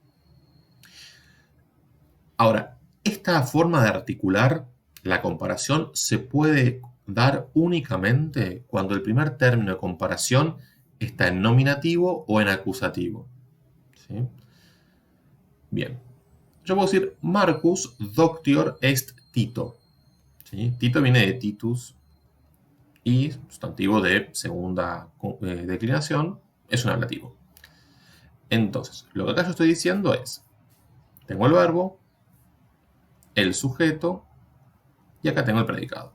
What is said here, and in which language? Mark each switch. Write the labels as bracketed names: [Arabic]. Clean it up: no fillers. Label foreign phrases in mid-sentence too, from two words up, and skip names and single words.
[Spanish] Ahora, esta forma de articular la comparación se puede dar únicamente cuando el primer término de comparación está en nominativo o en acusativo. ¿Sí? Bien. Yo puedo decir [Latin] Marcus doctior est Tito. [Spanish] ¿Sí? Tito viene de Titus y sustantivo de segunda declinación es un ablativo. Entonces, lo que acá yo estoy diciendo es, tengo el verbo, el sujeto y acá tengo el predicado.